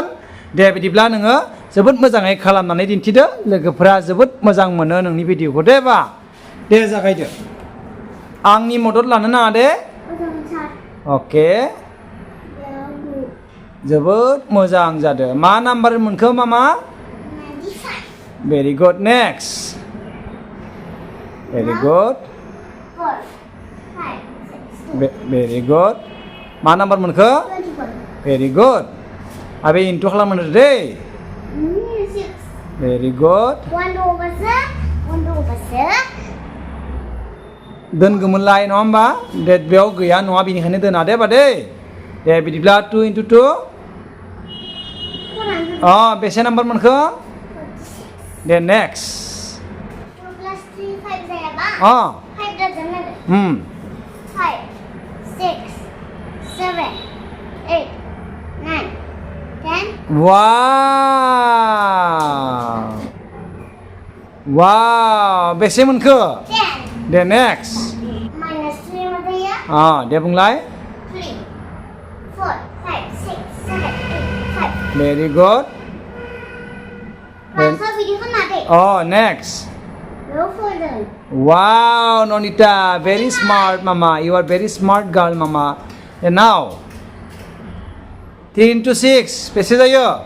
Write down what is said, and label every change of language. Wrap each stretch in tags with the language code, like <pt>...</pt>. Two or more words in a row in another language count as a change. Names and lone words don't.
<brx>दे बिदिब्ला नोङो जोबोद मोजाङै खालामनानै दिन्थिदो। लोगोफोरा जोबोद मोजां मोनो नोंनि भिडिअखौ दे बा। दे जागायदो। आंनि मदद लानो नाङा दे। अके। जोबोद मोजां जादों। मा नाम्बार मोनखो मामा?</brx> <en>Very good. Next. Very good. Very good.</en> <brx>मा नाम्बार मोनखो?</brx> <en>Very good. Abi into</en> <brx>खालामनो दे.</brx> <en>Very good.</en> <brx>दोनगौमोनलाय नङा होमबा? दे बेयाव गैया नङा बेनिखायनो दोना दे बादे। दे बिदिब्ला 2 into 2. बेसे नाम्बार मोनखो? दे next.</brx> <en>2 plus 3 5</en> <brx>जाया बा?</brx> <en>5 doesn't matter. 5 6 7 8 9 10. Wow. Wow.</en> <brx>बेसे मोनखो? 10. दे next. Minus 3 मा जायो? दे बुंलाय. 3 4 5 6 7 8 5.</brx> <en>Very good. Next. No further. Wow, Nandita, very smart, mama. You are very smart girl, mama. And now, 3 into 6.</en> <brx>बेसे जायो.</brx>